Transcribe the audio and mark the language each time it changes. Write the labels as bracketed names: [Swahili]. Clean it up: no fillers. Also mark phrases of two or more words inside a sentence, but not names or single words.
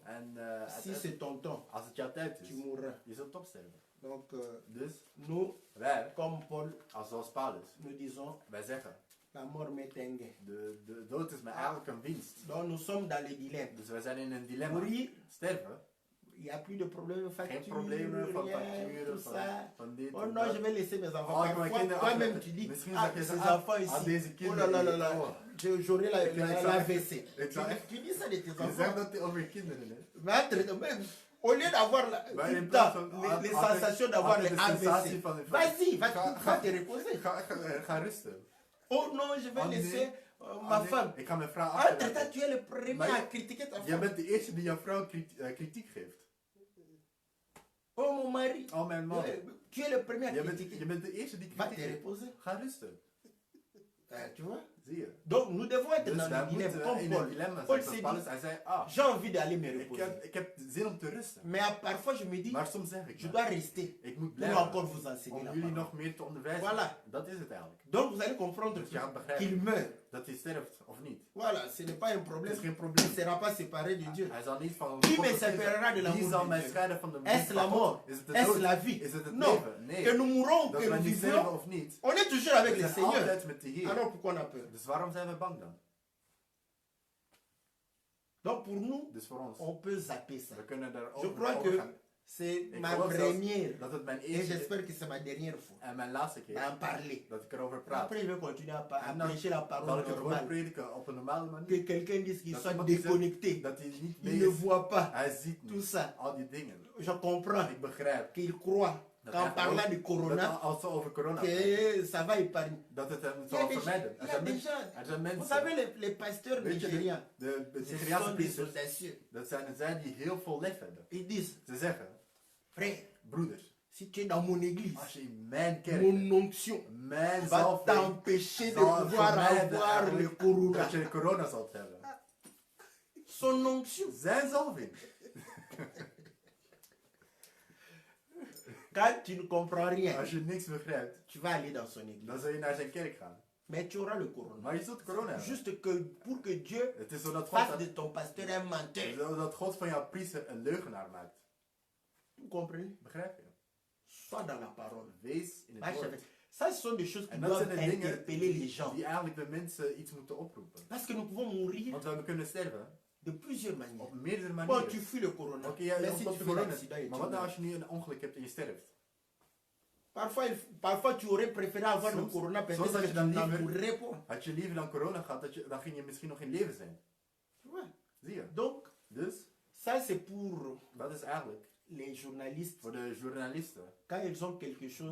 [French] En si c'est ton temps, [Dutch] als het jouw tijd is, [French] tu mourras. [Dutch] je zult opsterven. [French] Donc, [Dutch] Dus [French] nous, [Dutch] wij, [French] comme Paul, [Dutch] zoals Paulus, [French] nous disons, [Dutch] wij zeggen, [French] la mort m'est un gain. [Dutch] de dood is mij eigenlijk een winst. [French] Donc, nous sommes dans le dilemme. [Dutch] Dus wij zijn in een dilemma. [French] Mourir, [Dutch] Sterven, [French] il n'y a plus de problème de facture, [Dutch] geen problemen van [French] rien, [Dutch] facturen, [French] tout ça. [Dutch] van dit Oh en [French] non, [Dutch] dat. [French] je vais laisser mes enfants. [Dutch] Oh, ik [French] Parfois, [Dutch] mijn kinderen [French] toi-même, [Dutch] achter- [French] tu dis, [Dutch] Misschien ah, zeg je [French] ces [Dutch] zo, [French] enfants ah, ici, [Dutch] deze [French] oh là là là [Dutch] kinderen. [French] là, Oh. j'aurai la [Dutch] zou- [French] WC. [Dutch] ik zou echt- [French] Tu dis ça de tes [Dutch] Je zegt [French] enfants. [Dutch] dat over je kinderen, hè? [French] Mais au lieu d'avoir [Dutch] Maar in [French] tout [Dutch] plaats [French] le [Dutch] van- [French] temps les [Dutch] altijd- [French] sensations d'avoir [Dutch] altijd [French] les [Dutch] de sensatie [French] AVC, [Dutch] van- [French] vas-y, [Dutch] Ga- [French] va te reposer. [Dutch] Ga rusten. [French] Oh non, je vais [Dutch] Oh nee. [French] laisser Oh, ma [Dutch] nee, [French] femme. [Dutch] Ik ga mijn vrouw [French] Entre-temps, [Dutch] achterlaten. [French] tu es le premier [Dutch] Maar [French] à [Dutch] je- [French] critiquer ta [Dutch] Jij [French] femme. [Dutch] bent de eerste die jouw vrouw kritiek geeft. [French] Oh mon mari, [Dutch] Oh mijn man. [French] tu es le premier à [Dutch] Je [French] critiquer. [Dutch] bent de eerste die [French] Va [Dutch] kritiek [French] te [Dutch] geeft. [French] reposer. [Dutch] Ga rusten. [French] Tu vois? [Dutch] Zie je. [French] Donc nous devons être [Dutch] Dus [French] dans [Dutch] wij [French] le dilemme [Dutch] moeten [French] comme [Dutch] in [French] Paul. [Dutch] een dilemma Paul zijn. Zoals [French] s'est [Dutch] Paulus, [French] dit, [Dutch] hij zei, [French] j'ai envie d'aller me [Dutch] ik [French] reposer. [Dutch] heb zin om te rusten. [French] Mais parfois je me dis, [Dutch] Maar soms zeg ik, [French] je dois rester [Dutch] ik moet [French] pour [Dutch] blijven [French] encore vous enseigner [Dutch] om [French] la [Dutch] jullie [French] parole. [Dutch] nog meer te onderwijzen. [French] Voilà. [Dutch] Dat is het eigenlijk. [French] Donc vous allez comprendre [Dutch] Dus je gaat begrijpen [French] qu'il meurt. [Dutch] dat hij sterft of niet. [French] Voilà, ce n'est pas un [Dutch] Het [French] problème. [Dutch] is geen [French] Il [Dutch] probleem. [French] ne sera pas séparé de Dieu. [Dutch] Hij zal niet van [French] Qui [Dutch] God [French] me [Dutch] scheiden. [French] séparera de l'amour [Dutch] Wie zal [French] de [Dutch] mij [French] Dieu? [Dutch] scheiden van de [French] Est-ce la mort? [Dutch] Is het de [French] Est-ce [Dutch] dood? [French] la vie? [Dutch] Is het het [French] Non. [Dutch] leven? Nee. [French] Que nous mourons ou [Dutch] Dat [French] que [Dutch] wij [French] nous [Dutch] niet sterven [French] vivions, [Dutch] of niet. [French] on est toujours avec [Dutch] We [French] le [Dutch] zijn [French] Seigneur. [Dutch] altijd met de Heer. [French] Alors pourquoi on a peur? [Dutch] Dus waarom zijn we bang dan? [French] Donc pour nous, [Dutch] Dus voor ons. [French] on peut zapper ça. [Dutch] We kunnen daar [French] Je crois [Dutch] over [French] que [Dutch] gaan. [French] c'est [Dutch] Ik [French] ma [Dutch] geloof zelfs [French] première [Dutch] dat het mijn [French] et [Dutch] eerste [French] j'espère que c'est ma dernière fois [Dutch] en mijn laatste keer [French] d'en parler. [Dutch] dat ik erover praat. [French] Après, je vais continuer à [Dutch] En dan [French] prêcher la [Dutch] zal [French] parole [Dutch] ik het woord [French] normale. [Dutch] prediken op een normale manier. [French] Que quelqu'un dise qu'il [Dutch] Dat [French] soit [Dutch] iemand die zegt [French] déconnecté. [Dutch] dat hij niet [French] Il [Dutch] mee [French] ne [Dutch] is. [French] voit pas [Dutch] Hij ziet [French] tout [Dutch] niet [French] ça. [Dutch] al die dingen. [French] Je comprends [Dutch] Ik begrijp [French] qu'il croit [Dutch] dat [French] qu'en [Dutch] hij [French] parlant [Dutch] gelooft [French] de corona, [Dutch] dat als ze over corona praten, [French] que ça va épargner. [Dutch] dat het hem [French] Il y a [Dutch] zal [French] des gens, [Dutch] vermijden. [French] il y a des gens. [Dutch] Er zijn [French] Vous [Dutch] mensen, [French] savez, les pasteurs [Dutch] weet je, [French] nigériens, [Dutch] de [French] ce [Dutch] Nigeriaanse [French] sont des [Dutch] priesters, [French] audacieux. [Dutch] dat zijn zij die heel veel lef hebben. [French] Ils disent, [Dutch] Ze zeggen, [French] frère, [Dutch] broeders, [French] si tu es dans mon église, [Dutch] als je in mijn kerk [French] mon onction [Dutch] mijn [French] va [Dutch] zalving [French] t'empêcher de [Dutch] zal [French] pouvoir [Dutch] vermijden [French] avoir le [Dutch] eigenlijk [French] corona. [Dutch] dat je corona zult hebben. [French] Son onction. [Dutch] Zijn zalving. [French] Quand tu ne comprends rien, [Dutch] Als je niks begrijpt, [French] tu vas aller dans son église. [Dutch] dan zul je naar zijn kerk gaan. [French] Mais tu auras le corona. [Dutch] Maar je zult corona hebben. [French] Juste que pour que Dieu [Dutch] Het is zodat [French] fasse [Dutch] God, [French] de ton pasteur un menteur. [Dutch] zodat God van jouw priester een leugenaar maakt. [French] Vous comprenez? [Dutch] Begrijp je? [French] Sois dans la parole. [Dutch] Wees in het [French] Marche [Dutch] woord. [French] avec. Ça, ce sont des choses qui [Dutch] En dat [French] doivent [Dutch] zijn de dingen [French] interpeller les gens. [Dutch] die eigenlijk de mensen iets moeten oproepen. [French] Parce que nous pouvons mourir [Dutch] Want we kunnen sterven [French] de plusieurs manières. [Dutch] op meerdere [French] Bon, [Dutch] manieren. [French] tu fuis le corona. [Dutch] Oké, ja, [French] mais [Dutch] je [French] si [Dutch] ontsnapt [French] tu [Dutch] de [French] fais [Dutch] corona. [French] l'accident et [Dutch] Maar [French] tu [Dutch] wat nou [French] meurs. [Dutch] als je nu een ongeluk hebt en je sterft? [French] Parfois, tu aurais préféré avoir le [Dutch] Soms- [French] corona, peut-être [Dutch] soms had [French] que [Dutch] je [French] tu [Dutch] dan [French] n'en [Dutch] liever- [French] mourrais pas. [Dutch] Had je liever dan corona gehad, dan ging je misschien nog in leven zijn. [French] Ouais. [Dutch] Zie je? [French] Donc, [Dutch] Dus, [French] ça c'est pour [Dutch] dat is eigenlijk [French] les journalistes. [Dutch] voor de journalisten. [French] Quand ils ont quelque chose,